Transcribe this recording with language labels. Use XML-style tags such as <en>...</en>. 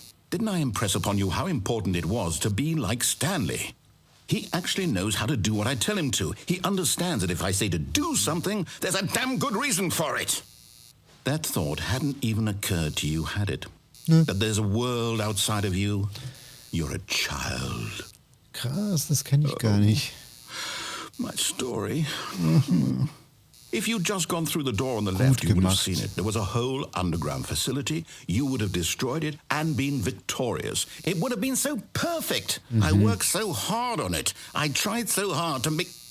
<en>Didn't I impress upon you how important it was to be like Stanley? He actually knows how to do what I tell him to. He understands that if I say to do something, there's a damn good reason for it. That thought hadn't even occurred to you, had it? That there's a world outside of you? You're a child.</en> <de>Krass, das kenne ich gar nicht.</de> <en>My story. If you'd just gone through the door on the left, you would have seen it. There was a whole underground facility. You would have destroyed it and been victorious. It would have been so perfect. I worked so hard on it. I tried so hard to make...</en>